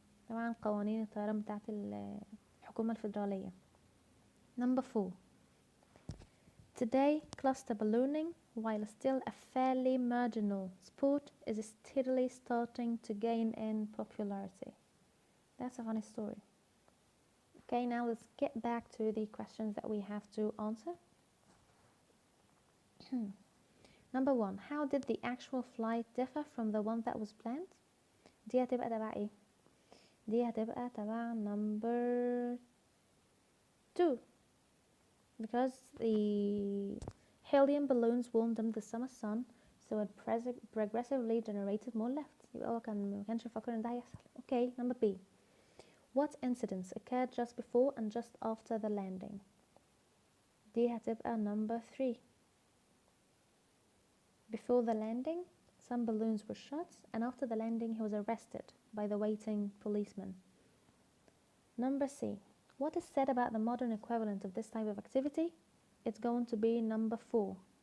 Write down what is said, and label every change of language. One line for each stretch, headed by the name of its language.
Arabic: طبعا قوانين الطيران بتاعت الحكومة الفيدرالية.
English: Number 4. Today, cluster ballooning, while still a fairly marginal sport, is steadily starting to gain in popularity. That's a funny story. Okay, now let's get back to the questions that we have to answer. Number 1. How did the actual flight differ from the one that was planned?
Arabic: دي هتبقى تبع ايه؟ دي هتبقى تبع
English: number 2. Because the helium balloons warmed in the summer sun, so it progressively generated more lift.
Arabic: يبقى هو ما كانش فاكر ان ده هيحصل.
English: Okay, number B. What incidents occurred just before and just after the landing?
Arabic: دي هتبقى
English: number 3. Before the landing, some balloons were shot, and after the landing he was arrested by the waiting policeman. Number C. What is said about the modern equivalent of this type of activity? It's going to be number 4.